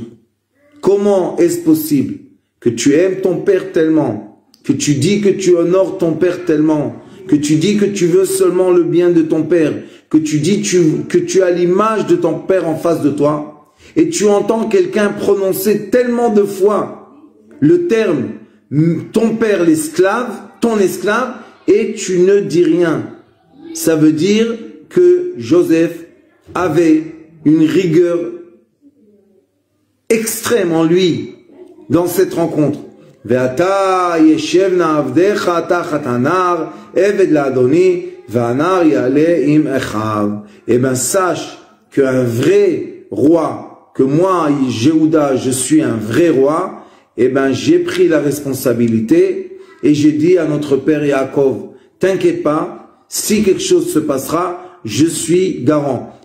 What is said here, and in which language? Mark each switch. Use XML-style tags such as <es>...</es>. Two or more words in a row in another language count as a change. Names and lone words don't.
<fr>Comment est-ce possible que tu aimes ton père tellement, que tu dis que tu honores ton père tellement, que tu dis que tu veux seulement le bien de ton père, que tu dis que tu as l'image de ton père en face de toi, et tu entends quelqu'un prononcer tellement de fois le terme ton père l'esclave, ton esclave, et tu ne dis rien. Ça veut dire que Joseph avait une rigueur extrême en lui dans cette rencontre.</fr> <he>ועתה ישב נא עבדך תחת הנער עבד לאדני והנער יעל עם אחיו.</he> <fr>Eh ben sache qu'un vrai roi, que moi Yehuda je suis un vrai roi, eh ben j'ai pris la responsabilité et j'ai dit à notre père Yaakov, t'inquiète pas, si quelque chose se passera, je suis garant.</fr>